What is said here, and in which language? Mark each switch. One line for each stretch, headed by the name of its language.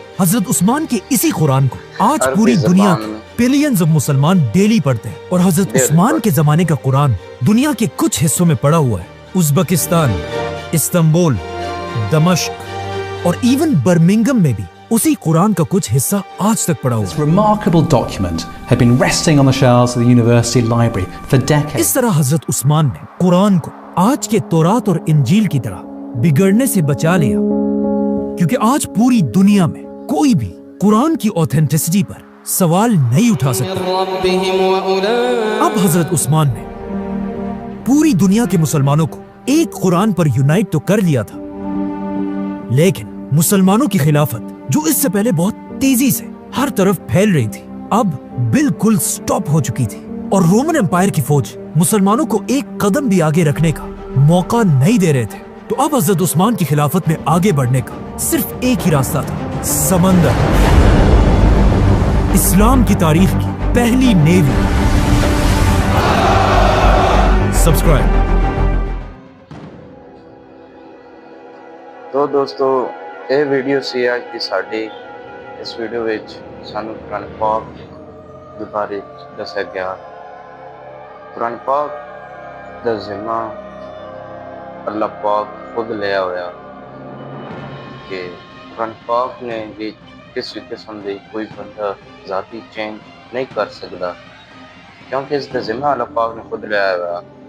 Hindi: हजरत उस्मान के इसी कुरान को आज पूरी दुनिया के बिलियंस ऑफ मुसलमान डेली पढ़ते हैं और हजरत उस्मान के जमाने का कुरान दुनिया के कुछ हिस्सों में पड़ा हुआ है। उज़्बेकिस्तान, इस्तांबुल, दमिश्क और इवन बर्मिंघम में भी उसी कुरान का कुछ हिस्सा आज तक पड़ा हुआ है।
English: This remarkable document had been resting on the shelves of the university library for decades.
Hindi: इस तरह हजरत उस्मान ने कुरान को आज के तौरात और इंजील की तरह बिगड़ने से बचा लिया, क्योंकि आज पूरी दुनिया में कोई भी कुरान की ऑथेंटिसिटी पर सवाल नहीं उठा सकता। अब हजरत उस्मान ने पूरी दुनिया के मुसलमानों को एक कुरान पर यूनाइट तो कर लिया था, लेकिन मुसलमानों की खिलाफत जो इससे पहले बहुत तेजी से हर तरफ फैल रही थी, अब बिल्कुल स्टॉप हो चुकी थी और रोमन एम्पायर की फौज मुसलमानों को एक कदम भी आगे रखने का मौका नहीं दे रहे थे। तो अब हजरत उस्मान की खिलाफत में आगे बढ़ने का सिर्फ एक ही रास्ता था, समंदर। इस्लाम की तारीख की पहली नेवी।
English: Subscribe.
Hindi: तो दोस्तों,
Punjabi: ਇਹ ਵੀਡੀਓ ਸੀ ਅੱਜ ਦੀ ਸਾਡੀ। ਇਸ ਵੀਡੀਓ ਵਿੱਚ ਸਾਨੂੰ ਕੁਰਾਨ ਪਾਕ ਦੇ ਬਾਰੇ ਦੱਸਿਆ ਗਿਆ। ਕੁਰਾਨ ਪਾਕ ਦਾ ਜ਼ਿੰਮਾ ਅੱਲਾਹ ਪਾਕ ਖੁਦ ਲਿਆ ਹੋਇਆ ਕਿ ਕੁਰਾਨ ਪਾਕ ਨੇ ਵਿੱਚ ਕਿਸੇ ਕਿਸਮ ਦੀ ਕੋਈ ਬੰਦਾ ਜ਼ਾਤੀ ਚੇਂਜ ਨਹੀਂ ਕਰ ਸਕਦਾ, ਕਿਉਂਕਿ ਇਸ ਦਾ ਜ਼ਿੰਮਾ ਅੱਲਾਹ ਪਾਕ ਨੇ ਖੁਦ ਲਿਆ ਹੋਇਆ।